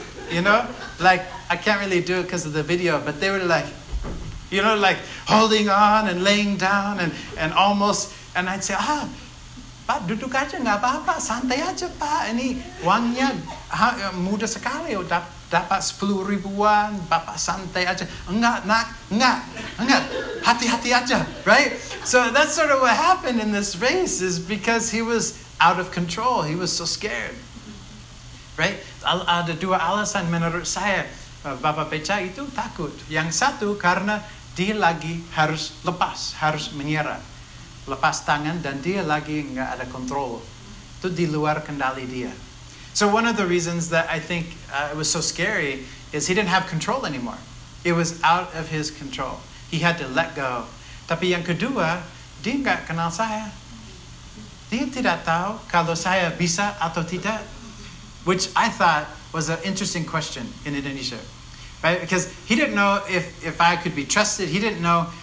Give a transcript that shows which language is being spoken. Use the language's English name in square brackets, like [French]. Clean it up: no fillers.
[English] You know, like I can't really do it because of the video, but they were like, you know, like holding on and laying down and almost, and I'd say, [Indonesian] Pak duduk aja nggak apa-apa, santai aja Pak, ini uangnya mudah sekali, dapat 10 ribuan, Bapak santai aja. Enggak, hati-hati aja, right? [English] So that's sort of what happened in this race, is because he was out of control, he was so scared, right? [Indonesian] Ada dua alasan menurut saya Bapak becak itu takut. Yang satu karena dia lagi harus lepas, harus menyerah, lepas tangan, dan dia lagi nggak ada kontrol. Itu di luar kendali dia. [English] So one of the reasons that I think it was so scary is he didn't have control anymore. It was out of his control. He had to let go. [Indonesian] Tapi yang kedua, dia nggak kenal saya. Dia tidak tahu kalau saya bisa atau tidak, [English] which I thought was an interesting question in Indonesia, right? Because he didn't know if I could be trusted. He didn't know